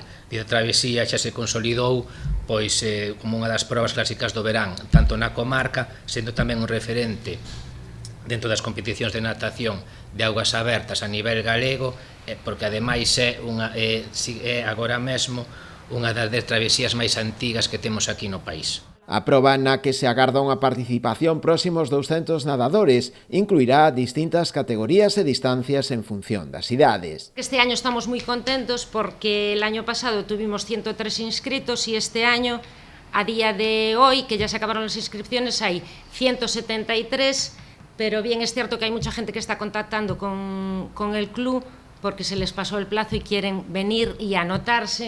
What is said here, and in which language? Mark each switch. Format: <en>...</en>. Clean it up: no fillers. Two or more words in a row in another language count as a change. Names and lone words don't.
<gl>E a travesía xa se consolidou como unha das probas clásicas do verán, tanto na comarca, sendo tamén un referente dentro das competicións de natación de augas abertas a nivel galego, porque ademais é agora mesmo unha das travesías máis antigas que temos aquí no país. A proba na que se agarda unha participación próximos 200 nadadores incluirá distintas categorías e distancias en función das idades.</gl> <es>Este año estamos moi contentos porque el año pasado tuvimos 103 inscritos e este año, a día de hoy, que ya se acabaron las inscripciones, hay 173, pero bien es cierto que hay mucha gente que está contactando con el club porque se les pasó el plazo y quieren venir y anotarse.</es>